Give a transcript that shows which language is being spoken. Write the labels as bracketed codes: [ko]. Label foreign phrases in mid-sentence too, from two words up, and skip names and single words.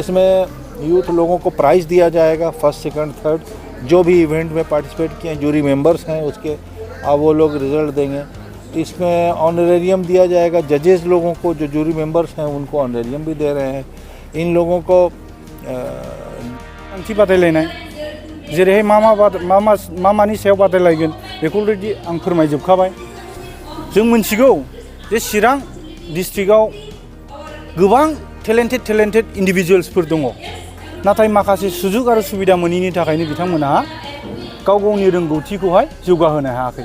[hi] इसमें यूथ लोगों को प्राइज़ दिया जाएगा, [en] first second third, [hi] जो भी इवेंट में पार्टिसिपेट किए हैं, [en] jury members [hi] हैं उसके, अब वो लोग रिजल्ट देंगे। इसमें ऑनरेरियम दिया जाएगा जजेस लोगों को, जो [en] jury members [hi] हैं उनको ऑनरेरियम भी दे रहे हैं। इन लोगों को [brx] ओंथि बादायलायनाय जेरैहाय मा मानि सायाव बादायलायगोन बेखौ अलरेडि आं फोरमायजोबखाबाय। जों मिथिगौ जे चिरां डिस्ट्रिक्टआव गोबां [en] talented individuals [brx] दङ, नाथाय माखासे सुजुग आरो सुबिदा मोनैनि थाखायनो बिथांमोनहा गाव गावनि रोंगौथिखौहाय जौगाहोनो हायाखै।